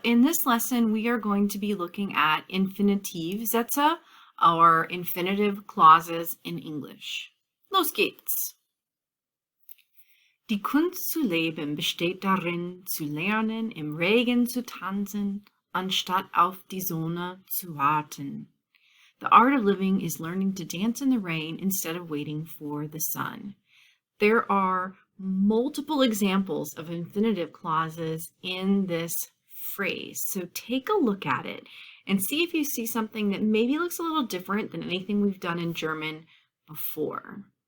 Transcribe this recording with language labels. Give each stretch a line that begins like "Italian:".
English: In this lesson, we are going to be looking at Infinitivsätze, or infinitive clauses in English.
German: Los geht's! Die Kunst zu leben besteht darin, zu lernen, im Regen zu tanzen, anstatt auf die Sonne zu warten.
English: The art of living is learning to dance in the rain instead of waiting for the sun. There are multiple examples of infinitive clauses in this phrase. So take a look at it and see if you see something that maybe looks a little different than anything we've done in German before.